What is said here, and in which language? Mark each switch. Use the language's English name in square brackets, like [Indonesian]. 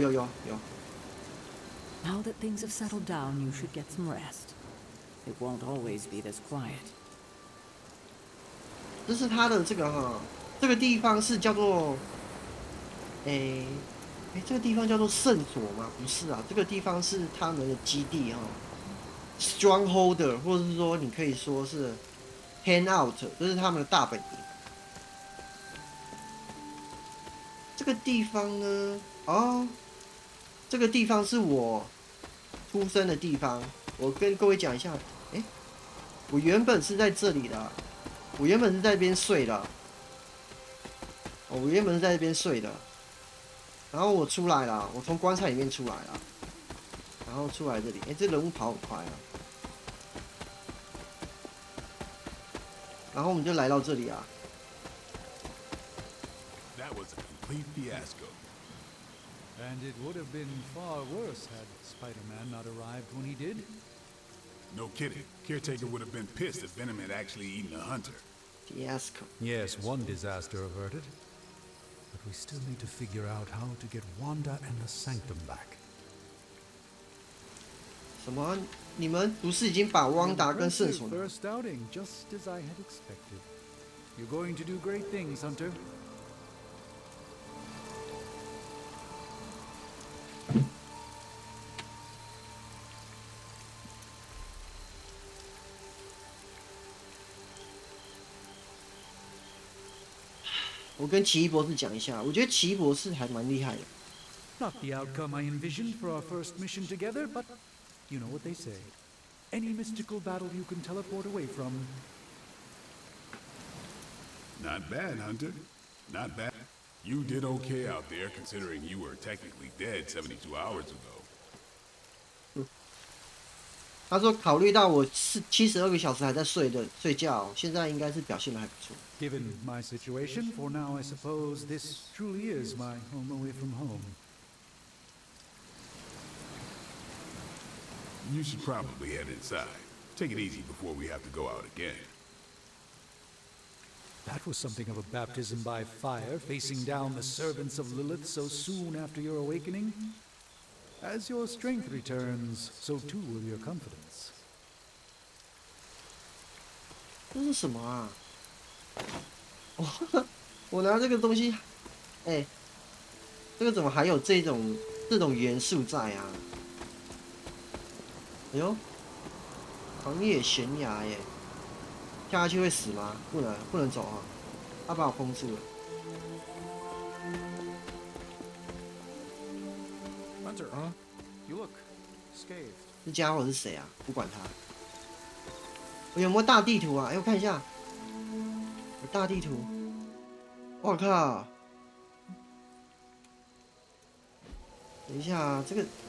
[English] Now that things have settled down, you should get some rest. It won't always be this quiet. [Chinese] 这是他的这个地方是叫做，这个地方叫做圣所吗？不是这个地方是他们的基地Strongholder， 或者是说你可以说是 Hangout， 这是他们的大本营。这个地方呢，这个地方是我出生的地方。我跟各位讲一下，我原本是在这里的，我原本是在这边睡的，哦，我原本是在这边睡的，然后我出来了，我从棺材里面出来了，然后出来这里，哎，这人物跑很快啊，然后我们就来到这里啊。 [English] That was a complete fiasco. And it would have been far worse had Spider-Man not arrived when he did. No kidding. Caretaker would have been pissed if Venom had actually eaten a hunter. Fiasco. Yes, one disaster averted. But we still need to figure out how to get Wanda and the Sanctum back. [Chinese] 什么？你们不是已经把汪达跟圣所？ [English] First outing, just as I had expected. You're going to do great things, Hunter. [Chinese] 我跟奇异博士讲一下，我觉得奇异博士还蛮厉害的。 [English] Not the outcome I envisioned for our first mission together, but you know what they say. Any mystical battle you can teleport away from. Not bad, Hunter. Not bad. You did okay out there, considering you were technically dead 72 hours ago. [Chinese] 他说，考虑到我是72个小时还在睡觉，现在应该是表现的还不错。 [English] Given my situation, for now I suppose this truly is my home away from home. You should probably head inside. Take it easy before we have to go out again. That was something of a baptism by fire, facing down the servants of Lilith so soon after your awakening. As your strength returns, so too will your confidence. [Chinese] 这是什么啊？我拿这个东西，哎，这个怎么还有这种元素在啊？哎呦，狂野悬崖耶！跳下去会死吗？不能走啊！他把我封住了。 [English] Hunter, you look scathed. [Chinese] 这家伙是谁啊？不管他。我有没有大地图啊？哎，我看一下。有大地图。我靠！等一下啊，这个。